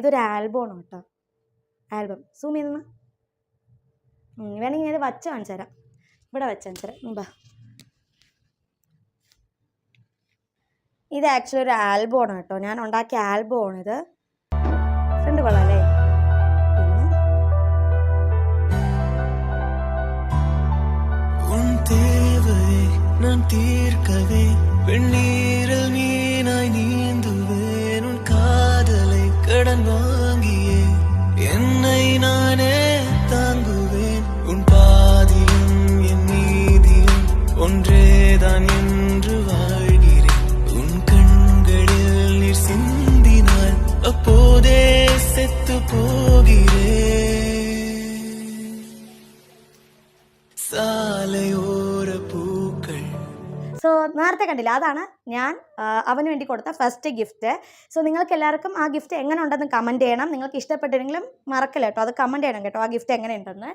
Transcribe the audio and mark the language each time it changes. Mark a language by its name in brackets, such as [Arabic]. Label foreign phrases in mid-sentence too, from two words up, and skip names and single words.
[Malayalam] ഇതൊരു ആൽബമാണ് കേട്ടോ, ആൽബം. സൂം ചെയ്യുന്ന വേണമെങ്കിൽ ഇത് വച്ച് കാണിച്ചു തരാം, ഇവിടെ വച്ച് കാണിച്ചു തരാം. ബാ, ഇത് ആക്ച്വലി ഒരു ആൽബമാണ് കേട്ടോ, ഞാൻ ഉണ്ടാക്കിയ ആൽബമാണിത്. ഫ്രണ്ട് കൊള്ളാല്ലേ? [Tamil] நான் தீர்க்கவே வெண்ணீரில் மீனாய் நீந்துவேன் உன் காதலை கடன் வாங்கியே என்னை நானே தாங்குவேன் உன் பாதியும் என் நீதியும் ஒன்றேதான் என்று வாழ்கிறேன் உன் கண்களில் நீர் சிந்தினால் அப்போதே செத்து போகிறேன் [Malayalam] സാലയോര പൂക്കൾ. സോ നേരത്തെ കണ്ടില്ല, അതാണ് ഞാൻ അവന് വേണ്ടി കൊടുത്ത ഫസ്റ്റ് ഗിഫ്റ്റ്. സോ നിങ്ങൾക്ക് എല്ലാവർക്കും ആ ഗിഫ്റ്റ് എങ്ങനെ ഉണ്ടെന്ന് കമൻറ്റ് ചെയ്യണം. നിങ്ങൾക്ക് ഇഷ്ടപ്പെട്ടില്ലെങ്കിലും മറക്കില്ല കേട്ടോ, അത് കമൻറ്റ് ചെയ്യണം കേട്ടോ, ആ ഗിഫ്റ്റ് എങ്ങനെ ഉണ്ടെന്ന്.